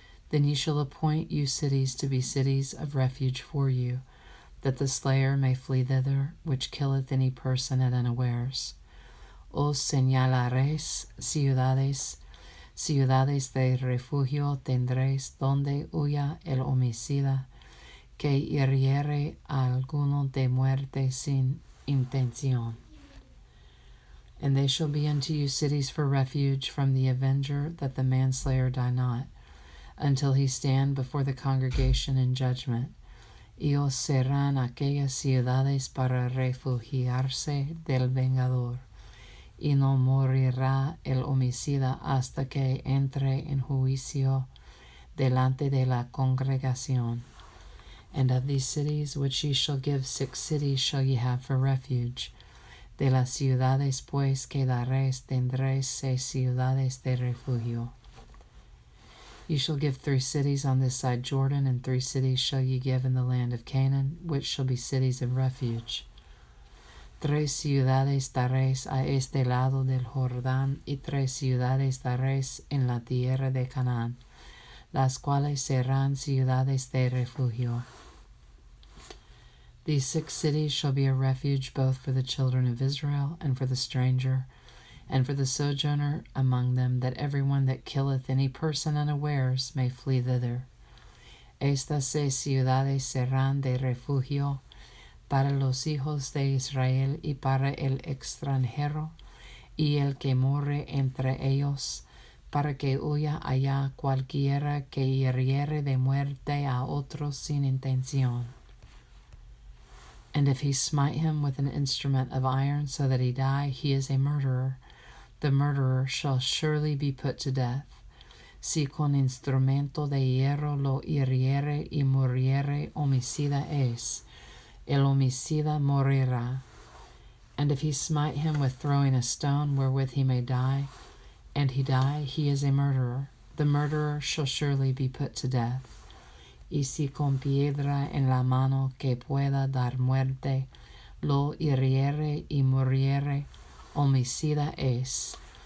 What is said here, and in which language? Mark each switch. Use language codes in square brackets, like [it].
[en] then ye shall appoint you cities to be cities of refuge for you, that the slayer may flee thither, which killeth any person at unawares. [es] Os señalaréis ciudades de refugio tendréis donde huya el homicida, que hiriere a alguno de muerte sin intención. [en] And they shall be unto you cities for refuge from the avenger, that the manslayer die not, until he stand before the congregation in judgment. [es] Y os serán aquellas ciudades para refugiarse del vengador, y no morirá el homicida hasta que entre en juicio delante de la congregación. [en] And of these cities which ye shall give 6 cities shall ye have for refuge. [es] De las ciudades pues que daréis tendréis 6 ciudades de refugio. [en] Ye shall give 3 cities on this side Jordan, and 3 cities shall ye give in the land of Canaan, which shall be cities of refuge. [es] 3 ciudades daréis a este lado del Jordán, y 3 ciudades daréis en la tierra de Canaán, las cuales serán ciudades de refugio. [en] These 6 cities shall be a refuge both for the children of Israel, and for the stranger, and for the sojourner among them, that every one that killeth any person unawares may flee thither. [es] Estas 6 ciudades serán de refugio para los hijos de Israel y para el extranjero y el que more entre ellos, para que huya allá cualquiera que hiriere de muerte a otros sin intención. [en] And if he smite him with an instrument of iron so that he die, he is a murderer. The murderer shall surely be put to death. [es] Si con instrumento de hierro lo hiriere y muriere, homicida es. El homicida morirá. [en] And if he smite him with throwing a stone wherewith he may die, and he die, he is a murderer. The murderer shall surely be put to death. [es] Y si con piedra en la mano que pueda dar muerte, lo hiriere y muriere, homicida es.